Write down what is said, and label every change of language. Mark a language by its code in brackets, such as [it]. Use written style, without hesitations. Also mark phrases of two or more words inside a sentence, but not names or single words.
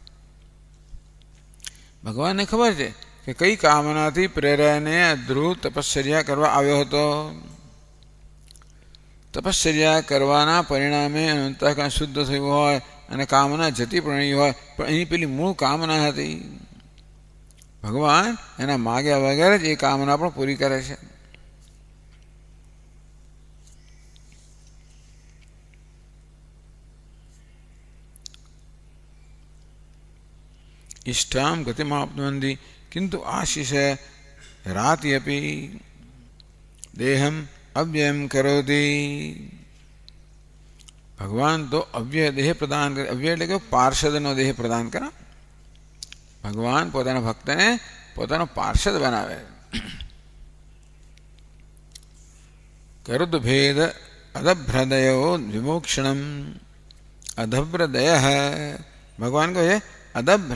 [gu] ભગવાનને ખબર છે કે કઈ કામનાથી પ્રેરાઈને ધ્રુવ તપશ્ચર્યા કરવા આવ્યો હતો. તપશ્ચર્યા કરવાના પરિણામે અંતઃકરણ શુદ્ધ થયું હોય અને કામના જતી પ્રણી હોય, પણ એની પેલી મૂળ કામના હતી. ભગવાન એના માગ્યા વગર જ એ કામના પણ પૂરી કરે છે. [sa] इष्टाम गतिमाप्नुवन्ति किंतु आशिष राति अपि देहम अव्ययम करोति. [gu] ભગવાન તો અવ્યય દેહ પ્રદાન કરે. अव्यय એટલે કે પાર્ષદનો દેહ પ્રદાન કરે. ભગવાન પોતાના ભક્તને પોતાનો પાર્ષદ બનાવે. [sa] કરુદ ભેદ અદભ્રદયો વિમોક્ષણમ. [gu] અદભ્રદય ભગવાન કહે છે અદભ્ર.